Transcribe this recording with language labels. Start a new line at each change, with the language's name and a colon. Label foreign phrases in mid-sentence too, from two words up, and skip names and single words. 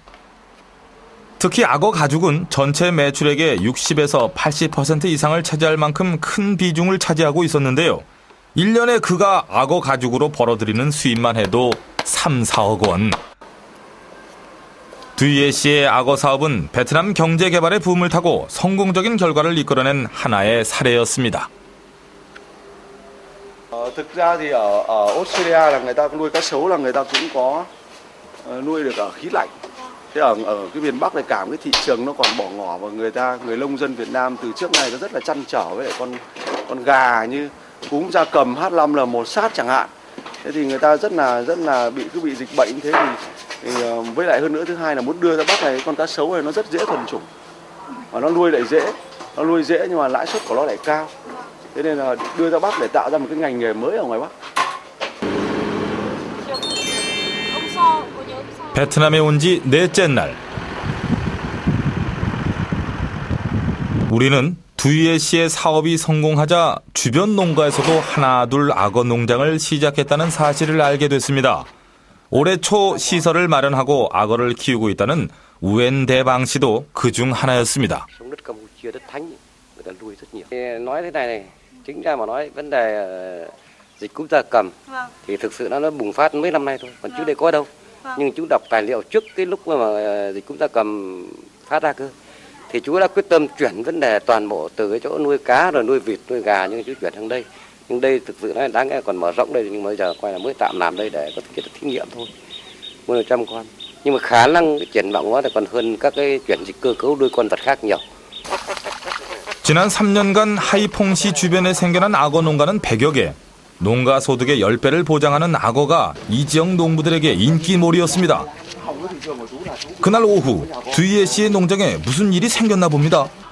Korean: 특히 악어 가죽은 전체 매출액의 60에서 80% 이상을 차지할 만큼 큰 비중을 차지하고 있었는데요. 1년에 그가 악어 가죽으로 벌어들이는 수입만 해도 3, 4억 원. 뒤에 씨의 악어 사업은 베트남 경제 개발의 붐을 타고 성공적인 결과를 이끌어낸 하나의 사례였습니다.
Vietnamese: Thực ra thì ở Australia là người ta nuôi cá sấu là người ta cũng có nuôi được ở khí lạnh. Thế ở cái miền Bắc này cả cái thị trường nó còn bỏ ngỏ và người nông dân Việt Nam từ trước nay nó rất là trăn trở với lại con gà như cúm gia cầm H5N1 sát chẳng hạn. Thế thì người ta rất là bị dịch bệnh thế thì với lại hơn nữa thứ hai là muốn đưa ra Bắc này con cá sấu này nó rất dễ thuần chủng và nó nuôi dễ nhưng mà lãi suất của nó lại cao. Thế nên là đưa ra Bắc để tạo ra một cái ngành nghề mới ở ngoài Bắc.
Korean: 베트남에 온 지 넷째 날. 우리는 두이에 씨의 사업이 성공하자 주변 농가에서도 하나둘 악어 농장을 시작했다는 사실을 알게 됐습니다. 올해 초 시설을 마련하고 악어를 키우고 있다는 우엔 대방 씨도 그중 하나였습니다.
Vietnamese: nói thế này chính ra mà nói vấn đề dịch cúm gia cầm thì thực sự nó bùng phát mấy năm nay thôi, còn trước đây có đâu. Nhưng chú đọc tài liệu trước cái lúc mà dịch cúm gia cầm phát ra cơ thì chú đã quyết tâm chuyển vấn đề toàn bộ từ cái chỗ nuôi cá rồi nuôi vịt nuôi gà, nhưng chú chuyển sang đây. Nhưng đây thực sự nó đáng lẽ còn mở rộng đây, nhưng bây giờ quay là mới tạm làm đây để có thể thí nghiệm thôi, mua 100 con. Nhưng mà khả năng triển vọng nó thì còn hơn các cái chuyển dịch cơ cấu nuôi con vật khác nhiều.
Korean: 지난 3년간 하이퐁시 주변에 생겨난 악어 농가는 100여 개. 농가 소득의 10배를 보장하는 악어가 이 지역 농부들에게 인기몰이였습니다. 그날 오후 뒤에 씨의 농장에 무슨 일이 생겼나 봅니다.